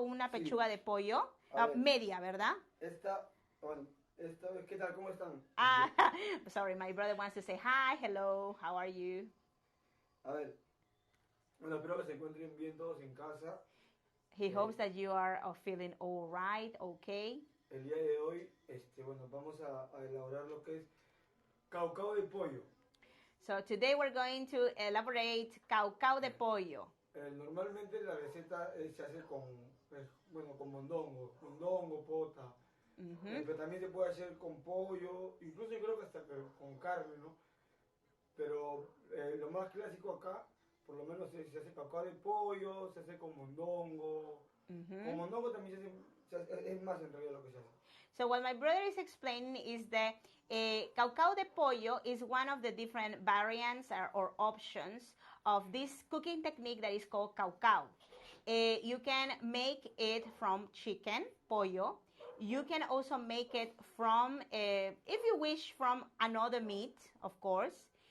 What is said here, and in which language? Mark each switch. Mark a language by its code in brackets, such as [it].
[es] Una pechuga de pollo, media, ¿verdad? ¿Qué tal? ¿Cómo están? [en] Sorry, my brother wants to say hi, hello, how are you? [es] A ver, bueno, espero que se encuentren bien todos en casa. [en] He hopes that you are feeling all right, okay. [es] El día de hoy, vamos a elaborar lo que es caucao de pollo. [en] So today we're going to elaborate caucao de pollo. [es] Normalmente la receta se hace con mondongo, pota. Pero también se puede hacer con pollo, incluso yo creo que hasta con carne, ¿no? Pero lo más clásico acá, por lo menos se hace caucao de pollo, se hace con mondongo. Con mondongo también es más en realidad lo que se hace. [en] So what my brother is explaining is that caucao de pollo is one of the different variants or options of this cooking technique that is called caucao. You can make it from chicken, pollo. You can also make it from, if you wish, from another meat, of course.